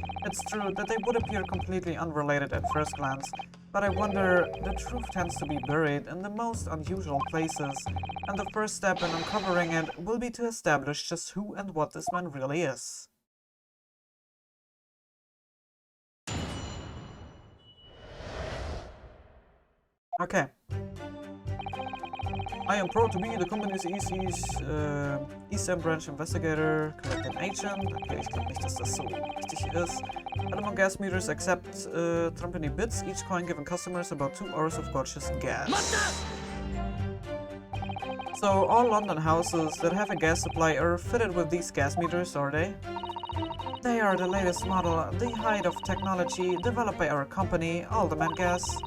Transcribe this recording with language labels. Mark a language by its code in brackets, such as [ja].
[en] It's true that they would appear completely unrelated at first glance, but I wonder, the truth tends to be buried in the most unusual places, and the first step in uncovering it will be to establish just who and what this man really is. Okay. I am proud to be the company's East End Branch Investigator, Collecting Agent. [de] Okay, ich glaube nicht, dass das so wichtig ist. [en] All gas meters except company bits, each coin given customers about 2 hours of gorgeous gas. So, all London houses that have a gas supply are fitted with these gas meters, are they? They are the latest model, the height of technology developed by our company, Alderman Gas.